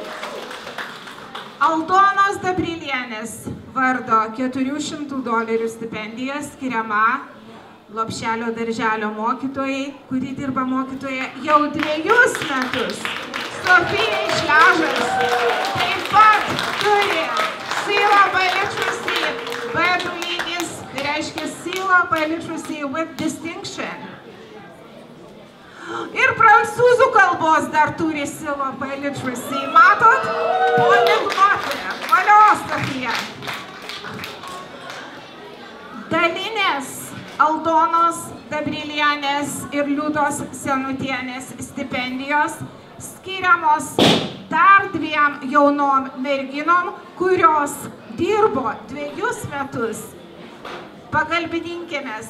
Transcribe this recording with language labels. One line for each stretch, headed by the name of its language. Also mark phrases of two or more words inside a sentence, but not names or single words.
Lithuanian: Aldonos Dabrilienės vardo $400 stipendija skiriama Lopšelio darželio mokytojai, kuri dirba mokytoje jau 2 metus. Sofija Šležas taip pat turi Seal by Literacy, B lygis, tai reiškia Seal by Literacy
English: with distinction.
Lithuanian: Ir prancūzų kalbos dar turi Seal by Literacy. Matot? Poliglotė. Valio, Sofija. Dalinės Aldonos Dabrilienės ir Liudos Senutienės stipendijos skiriamos dar 2 jaunom merginom, kurios dirbo 2 metus pagalbininkėmis.